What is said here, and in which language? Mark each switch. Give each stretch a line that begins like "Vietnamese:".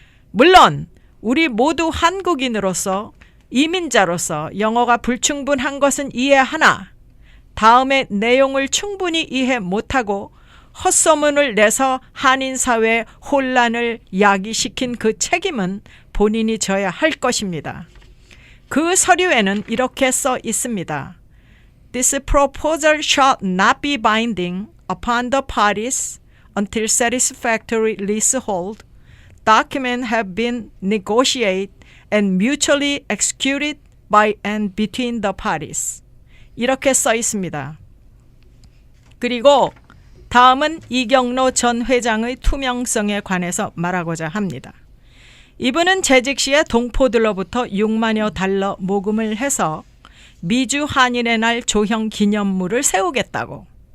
Korean: 물론 우리 모두 한국인으로서 이민자로서 영어가 불충분한 것은 이해하나 다음의 내용을 충분히 이해 못하고 헛소문을 내서 한인사회의 혼란을 야기시킨 그 책임은 본인이 져야 할 것입니다. 그 서류에는 이렇게 써 있습니다.
English: This proposal shall not be binding upon the parties until satisfactory leasehold documents have been negotiated and mutually executed by and between the parties.
Korean: 이렇게 써 있습니다. 그리고 다음은 이경로 전 회장의 투명성에 관해서 말하고자 합니다. 이분은 재직 시에 동포들로부터 6만여 달러 모금을 해서 미주 한인의 날 조형 기념물을 세우겠다고.